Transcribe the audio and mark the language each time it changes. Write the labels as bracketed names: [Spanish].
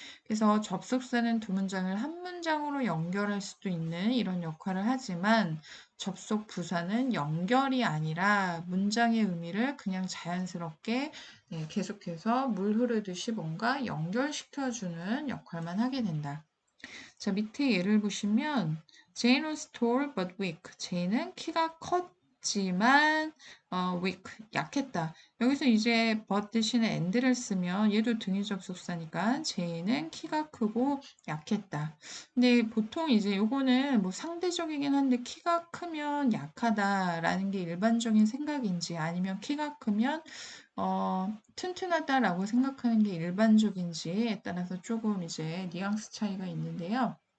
[Korean] 그래서 접속사는 두 문장을 한 문장으로 연결할 수도 있는 이런 역할을 하지만 접속 부사는 연결이 아니라 문장의 의미를 그냥 자연스럽게 계속해서 물 흐르듯이 뭔가 연결시켜주는 역할만 하게 된다. 자, 밑에 예를 보시면 [English] Jane was tall but weak. [Korean] 제이는 키가 컸지만 weak, 약했다. 여기서 이제 but 대신에 and를 쓰면 얘도 등위 접속사니까 제이는 키가 크고 약했다. 근데 보통 이제 요거는 뭐 상대적이긴 한데 키가 크면 약하다라는 게 일반적인 생각인지 아니면 키가 크면 튼튼하다라고 생각하는 게 일반적인지에 따라서 조금 이제 뉘앙스 차이가 있는데요.